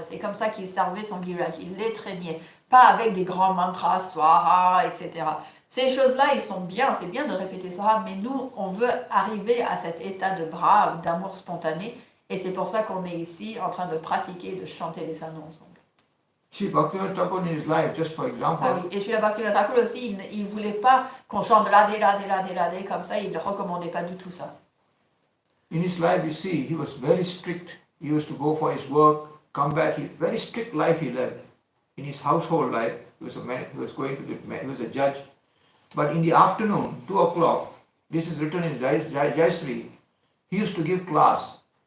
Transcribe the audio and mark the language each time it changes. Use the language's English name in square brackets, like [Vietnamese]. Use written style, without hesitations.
[French] C'est comme ça qu'il servait son giriraj, il l'étreignait, pas avec des grands mantras, swaha, etc. Ces choses-là, ils sont bien, c'est bien de répéter ça, mais nous, on veut arriver à cet état de brave, d'amour spontané, et c'est pour ça qu'on est ici en train de pratiquer, de chanter les saints noms ensemble. [English] See, Bhaktivinoda Thakur in his life, just for example. [French] Ah oui, et chez le Bhaktivinoda Thakur aussi, il ne voulait pas qu'on chante Radhe, Radhe, Radhe, Radhe, comme ça, il ne recommandait pas du tout ça. [English] In his life, you see, he was very strict. He used to go for his work, come back. Very strict life he led. In his household life, he was a judge. But in the afternoon, 2 o'clock, this is written in Jayasri, he used to give class.